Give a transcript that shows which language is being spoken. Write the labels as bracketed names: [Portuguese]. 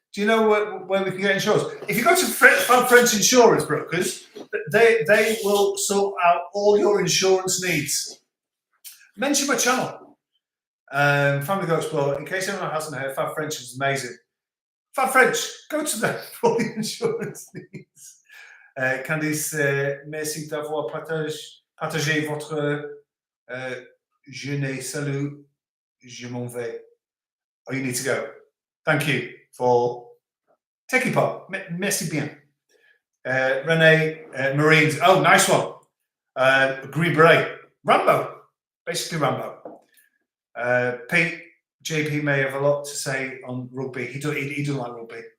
[English] Do you know where we can get insurance? If you go to French insurance brokers, they will sort out all your insurance needs. Mention my channel, Family Go Explorer. In case anyone hasn't heard, Fab French is amazing. Fab French, go to them for all the insurance needs. [French] Candice, merci d'avoir partagé votre jeûner. Salut, je m'en vais. [English] Oh, you need to go. Thank you for taking part. [French] Merci bien. [English] Renee, Marines. Oh, nice one. Green Beret. Rambo. Basically Rambo. Pete, JP may have a lot to say on rugby. He doesn't like rugby.